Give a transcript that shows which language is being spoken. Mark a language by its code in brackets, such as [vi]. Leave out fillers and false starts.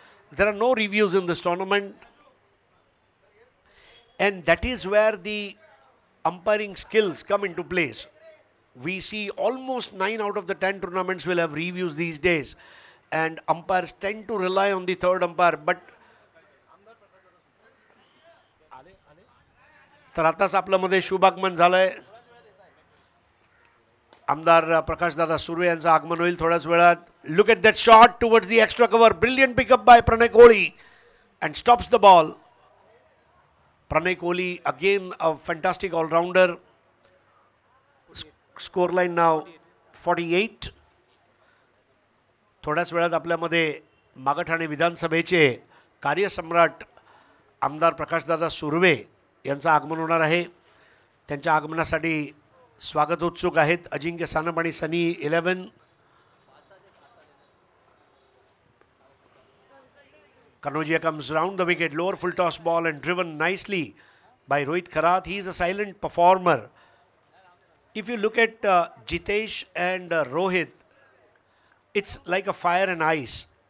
[en] There are no reviews in this tournament, and that is where the umpiring skills come into place. We see almost 9 out of the 10 tournaments will have reviews these days, and umpires tend to rely on the third umpire. [mr] But तर आताच आपल्यामध्ये शुभागमन झालंय. आमदार प्रकाश दादा सुर्वे यांचं आगमन होईल थोड्याच वेळात. [en] Look at that shot towards the extra cover. Brilliant pickup by Pranay Kohli and stops the ball. Pranay Kohli again a fantastic all-rounder. Scoreline now 48. [mr] थोड्याच वेळात आपल्यामध्ये मागठाणे विधानसभेचे कार्यसम्राट आमदार प्रकाशदादा सुर्वे यांचं आगमन होणार आहे. त्यांच्या आगमनासाठी स्वागत उत्सुक आहेत अजिंक्य सानप आणि सनी 11. [en] Kanaugia comes round the wicket, lower full toss ball and driven nicely by Rohit Kharat. He is a silent performer. If you look at Jitesh and Rohit, it's like a fire and ice.